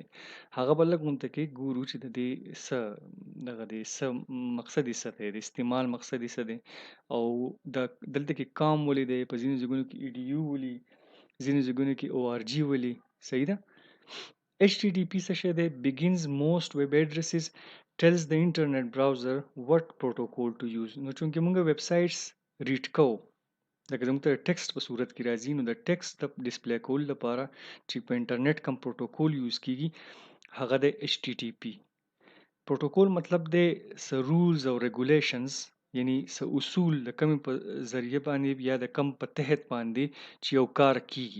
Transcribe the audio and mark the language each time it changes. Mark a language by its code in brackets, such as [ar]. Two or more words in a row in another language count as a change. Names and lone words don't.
[ps] هغه به لږ غونته کې ګورو چې د دې څه دغه دی څه مقصد یې څه دی، د استعمال مقصد یې څه دی، او دلته کې کام ولې دی، په ځینو ځایونو کې EDU ولي، ځینو ځایونو کې ORG ولي. صحیح ده. HTTP څه شی دی؟ [en] begins most web addresses tells the internet browser what protocol to use. [ps] نو چونکې موږ [en] web sites read [ps] کوو، لکه زموږ ته ټیکسټ په صورت کې راځي، نو د ټیکسټ د ډسپلی کولو لپاره چې په انټرنیټ کوم [en] protocol use [ps] کیږي هغه د HTTP. پروتوکول مطلب دی څه رولز او ریګولیشنز، یعنی څه اصول د کوم په ذریعه باندې یا د کم په تحت باندې چې یو کار کیږي.